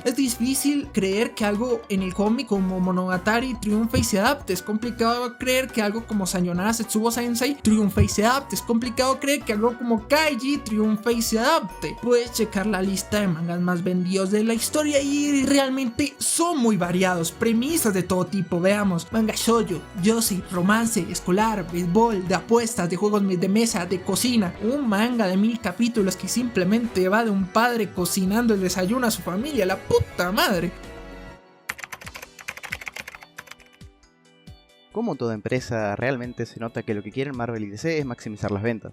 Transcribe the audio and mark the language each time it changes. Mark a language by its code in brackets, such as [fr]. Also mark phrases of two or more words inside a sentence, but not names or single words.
[es] Es difícil creer que algo en el cómic como Monogatari triunfe y se adapte, es complicado creer que algo como Sayonara Setsubo Sensei triunfe y se adapte, es complicado creer que algo como Kaiji triunfe y se adapte. Puedes checar la lista de mangas más vendidos de la historia y realmente son muy variados, premisas de todo tipo. Veamos: manga shoujo, yosei, romance, escolar, béisbol, de apuestas, de juegos de mesa, de cocina. Un manga de 1000 capítulos que simplemente va de un padre cocinando el desayuno a su familia, la puta madre. Como toda empresa, realmente se nota que lo que quieren Marvel y DC es maximizar las ventas.